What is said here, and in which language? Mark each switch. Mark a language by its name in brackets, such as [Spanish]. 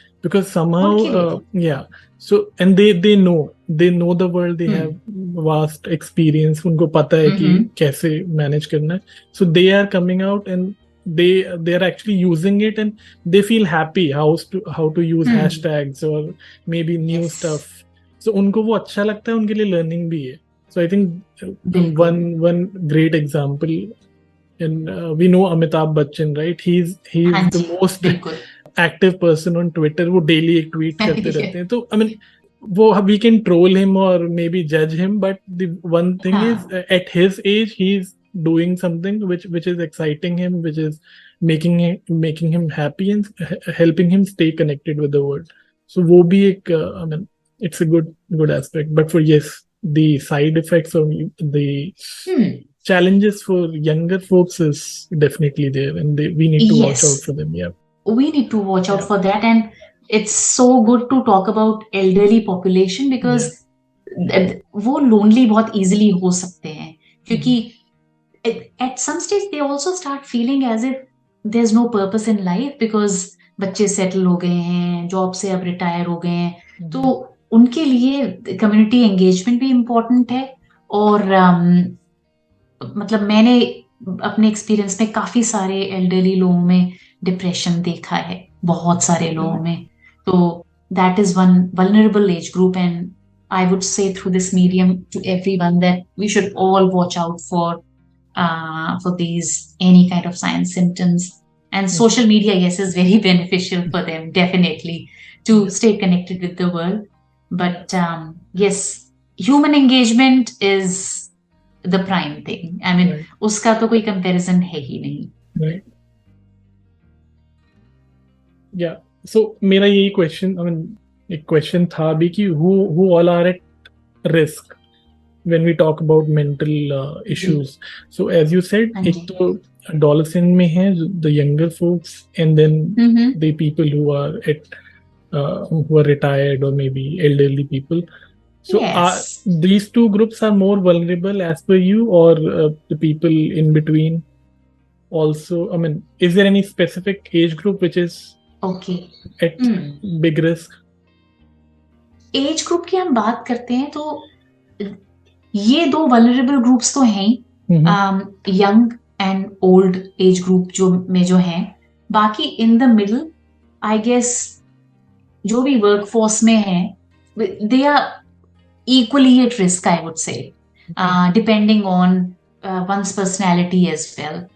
[English] Because somehow yeah, so and they know the world, they have vast experience, [Hindi] उनको पता है कि कैसे [English] manage करना है. So they are coming out and they are actually using it, and they feel happy how to use hashtags or maybe new stuff. [Hindi] So उनको वो अच्छा लगता है, उनके लिए learning भी है. [English] So I think one great example, and we know Amitabh Bachchan, right? He's the most active person on Twitter, [Hindi] वो डेली एक ट्वीट करते रहते हैं. [English] तो I mean वो we can troll him or maybe judge him, but the one thing is [Hindi] हाँ [English] at his age he's doing something which is exciting him, which is making him happy and helping him stay connected with the world. So [Hindi] वो भी एक [English] I mean it's a good aspect, but for yes, the side effects or the challenges for younger folks is definitely there, and we need to watch out yes, for them. Yeah, we need to watch out yeah, for that. And it's so good to talk about elderly population because yeah. [Hindi] वो lonely बहुत easily हो सकते हैं, क्योंकि Mhm. [English] at some stage they also start feeling as if there's no purpose in life because [Hindi] बच्चे settle हो गए हैं, जॉब से अब रिटायर हो गए हैं, तो उनके लिए कम्युनिटी एंगेजमेंट भी इम्पोर्टेंट है. और मतलब मैंने अपने एक्सपीरियंस में काफी सारे एल्डरली लोगों में डिप्रेशन देखा है, बहुत सारे लोगों में. [English] तो that is one vulnerable age group, and I would say through this medium to everyone that we should all watch out for these any kind of signs, symptoms. And social media, yes, is very beneficial for them, definitely, to stay connected with the world. But yes, human engagement is the prime thing. I mean, Right. [Hindi] उसका तो कोई comparison है ही नहीं. [English] Right. Yeah. So [Hindi] मेरा यही [English] question, I mean [Hindi] एक question था भी कि [English] who all are at risk when we talk about mental issues. So as you said, [Hindi] हाँ एक जी. तो adolescent में है [English] the younger folks, and then the people who are who are retired or maybe elderly people. So Yes. these two groups are more vulnerable as per you, or the people in between also? I mean, is there any specific age group which is Okay. at big risk? [Hindi] Age group की हम बात करते हैं तो ये दो vulnerable groups तो हैं, [English] young and old age group [Hindi] जो हैं. [English] बाकी in the middle, I guess [Hindi] जो भी वर्कफोर्स में हैं, [English] They are equally at risk, I would say, depending on one's personality as well.